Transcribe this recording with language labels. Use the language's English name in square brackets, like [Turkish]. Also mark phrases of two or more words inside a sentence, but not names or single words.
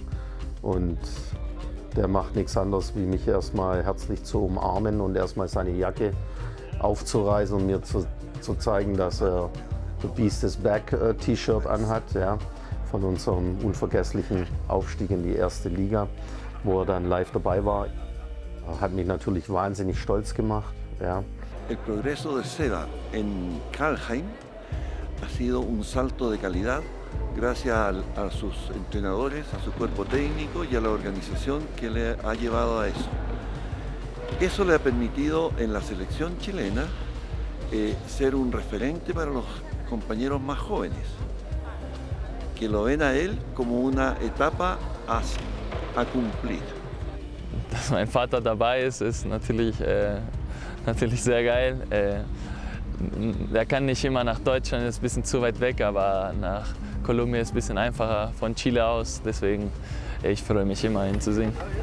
[German] Und der macht nichts anderes, wie mich erstmal herzlich zu umarmen und erstmal seine Jacke aufzureißen und mir zu zeigen, dass er [English] The Beast is Back [German] T-Shirt anhat, ja, von unserem unvergesslichen Aufstieg in die erste Liga, wo er dann live dabei war. Hat mich natürlich wahnsinnig stolz gemacht. Ja. [Spanish] El progreso de Seba en Kalheim ha sido un salto de calidad gracias a sus entrenadores, a su cuerpo técnico y a la organización que le ha llevado a eso. Eso le ha permitido en la selección chilena ser un referente para los compañeros más jóvenes, que lo ven a él como una etapa a cumplir. [German] Dass mein Vater dabei ist natürlich sehr geil. Er kann nicht immer nach Deutschland, ist ein bisschen zu weit weg, aber nach Kolumbien ist ein bisschen einfacher von Chile aus. Deswegen, ich freue mich immer, ihn zu sehen.